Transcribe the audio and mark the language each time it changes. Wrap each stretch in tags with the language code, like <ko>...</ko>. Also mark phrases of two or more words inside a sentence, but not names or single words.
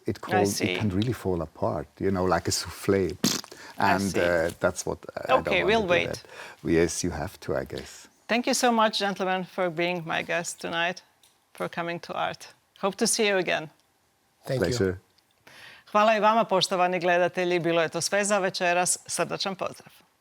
<en>It can really fall apart, you know, like a soufflé. And that's what I don't want to do. We'll wait. That. Yes, you have to, I guess. Thank you so much, gentlemen, for being my guest tonight, for coming to Art. Hope to see you again. Thank Pleasure. you.</en> <hr>Hvala i vama, poštovani gledatelji. Bilo je to sve za večeras. Srdačan pozdrav.</hr>